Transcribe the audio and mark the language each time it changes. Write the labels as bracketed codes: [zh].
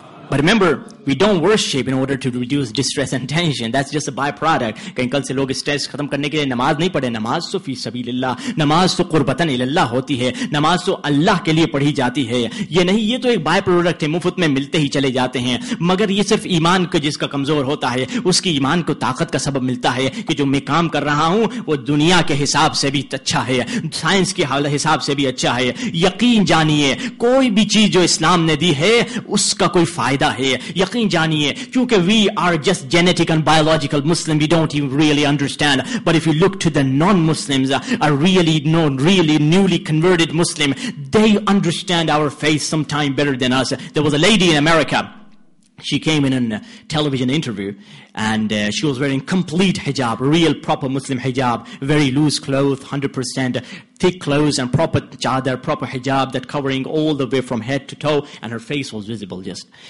[en] But remember, we don't worship in order to reduce distress and tension. That's just a byproduct. [ur] کہیں کل سے لوگ stress ختم کرنے کے لیے نماز نہیں پڑھے. نماز تو فی سبیل اللہ, نماز تو قربتاً اللہ ہوتی ہے, نماز تو اللہ کے لیے پڑھی جاتی ہے. یہ نہیں, یہ تو ایک بائی پروڈکٹ ہے, مفت میں ملتے ہی چلے جاتے ہیں. مگر یہ صرف ایمان کو جس کا کمزور ہوتا ہے, اس کی ایمان کو طاقت کا سبب ملتا ہے کہ جو میں کام کر رہا ہوں وہ دنیا کے حساب سے بھی اچھا ہے, سائنس کے حساب سے بھی اچھا ہے. یقین جانیے, کوئی بھی چیز جو اسلام نے دی ہے اس کا کوئی فائدہ ہے. یقین جانیے, کیونکہ [en] we are just genetic and biological Muslim, we don't even really understand. But if you look to the non-Muslims, are really newly converted Muslim, they understand our faith sometime better than us. There was a lady in America. She came in a television interview and she was wearing complete hijab, real proper Muslim hijab, very loose clothes, 100% thick clothes and proper chadar, proper hijab that covering all the way from head to toe, and her face was visible just.